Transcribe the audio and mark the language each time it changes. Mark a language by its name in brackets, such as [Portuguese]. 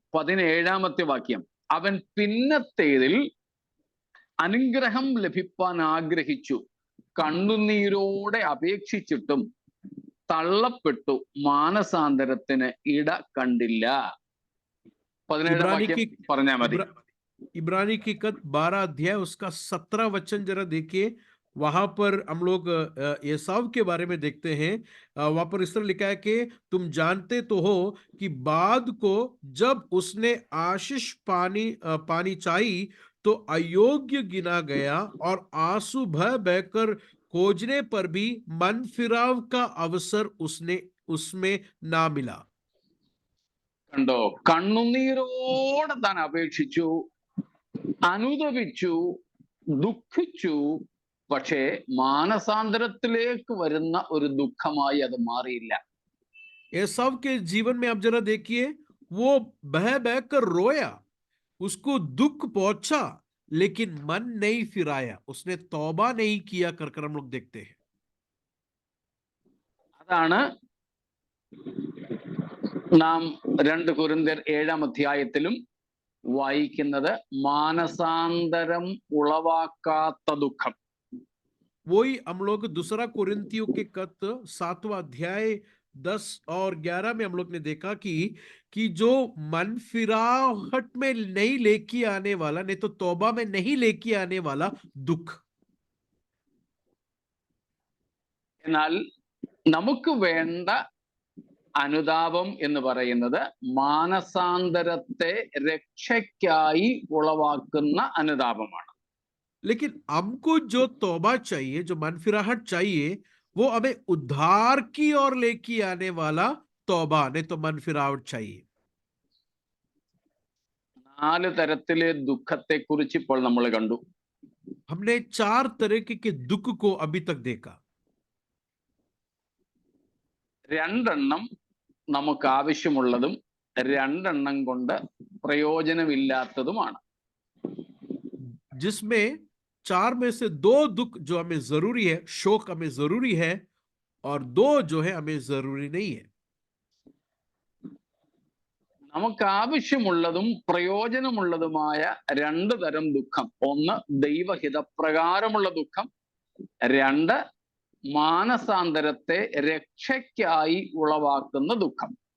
[Malayalam] 17-ാമത്തെ വാക്യം, അവൻ പിന്നത്തേതിൽ അനുഗ്രഹം ലഭിപ്പാൻ ആഗ്രഹിച്ചു, കണ്ണുനീരോടെ അപേക്ഷിച്ചിട്ടും തള്ളപ്പെട്ടു, മാനസാന്തരത്തിന് ഇട കണ്ടില്ല. 17 വാക്യം പറഞ്ഞാൽ മതി. [Hindi] इब्रानी की कत 12 अध्याय उसका 17 वचन जरा देखिए। वहां पर हम लोग एसाव के बारे में देखते हैं। वहां पर इस तरह लिखा है कि तुम जानते तो हो कि बाद को जब उसने आशीष पानी चाही तो अयोग्य गिना गया और आंसू बहकर खोजने पर भी मन फिराव का अवसर उसमें ना मिला। [Malayalam] കണ്ടോ, കണ്ണുനീരോടെ താൻ അപേക്ഷിച്ചു, അനുതപിച്ചു, ദുഃഖിച്ചു, പക്ഷേ മാനസാന്തരത്തിലേക്ക് വരുന്ന ഒരു ദുഃഖമായി അത് മാറിയില്ല. [Hindi] एसाव के जीवन में आप जरा देखिए, वो बह बहकर रोया, उसको दुख पहुंचा, लेकिन मन नहीं फिराया, उसने तौबा नहीं किया कर हम लोग देखते हैं। [Malayalam] അതാണ് നാം 2 കൊരിന്ത്യർ 7-ാം അധ്യായത്തിലും വായിക്കുന്നത്, മാനസാന്തരം ഉളവാക്കാത്ത ദുഃഖം. [Hindi] वही हम लोग दूसरा कोरिन्थियों के कत 7वां अध्याय 10 और 11 में हम लोग ने देखा कि जो मन फिराहट में नहीं लेके आने वाला, नहीं तो तौबा में नहीं लेके आने वाला दुख। [Malayalam] എന്നാൽ നമുക്ക് വേണ്ട അനുതാപം എന്ന് പറയുന്നത് മാനസാന്തരത്തെ രക്ഷയ്ക്കായി ഉളവാക്കുന്ന അനുതാപമാണ്. [Hindi] लेकिन हमको जो तौबा चाहिए, जो मन फिराहट चाहिए, वो हमें उद्धार की ओर लेके आने वाला तौबा, नहीं तो मन फिराहट चाहिए। [Malayalam] 4 തരത്തിലെ ദുഃഖത്തെ കുറിച്ച് ഇപ്പോൾ നമ്മൾ കണ്ടു. [Hindi] हमने 4 तरह के दुख को अभी तक देखा। [Malayalam] 2 നമുക്ക് ആവശ്യമുള്ളതും 2 കൊണ്ട് പ്രയോജനമില്ലാത്തതുമാണ്. [Hindi] जिसमें 4 में से 2 दुख जो हमें जरूरी है, शोक हमें जरूरी है, और 2 जो है हमें जरूरी नहीं है। [Malayalam] നമുക്ക് ആവശ്യമുള്ളതും പ്രയോജനമുള്ളതുമായ 2 തരം ദുഃഖം. ഒന്ന് ദൈവഹിതപ്രകാരമുള്ള ദുഃഖം, 2 മാനസാന്തരത്തെ രക്ഷയ്ക്കായി ഉളവാക്കുന്ന ദുഃഖം.